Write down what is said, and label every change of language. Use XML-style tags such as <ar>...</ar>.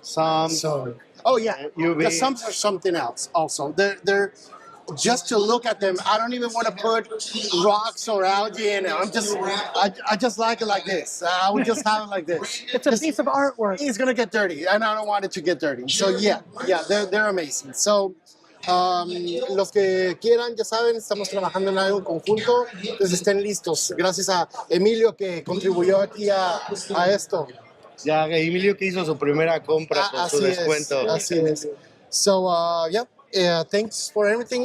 <en>So, oh yeah, the sums are something else. Also, they're just to look at them. I don't even want to put rocks or algae in it. I just like it like this. I would just have it like this. It's a piece of artwork. It's gonna get dirty, and I don't want it to get dirty. So yeah, they're amazing.</en> <es>So los que quieran, ya saben, estamos trabajando en algo conjunto, entonces estén listos. Gracias a Emilio que contribuyó aquí a esto. Ya, Emilio que hizo su primera compra con su descuento. Así es.</es> <en>So, thanks for everything.</en>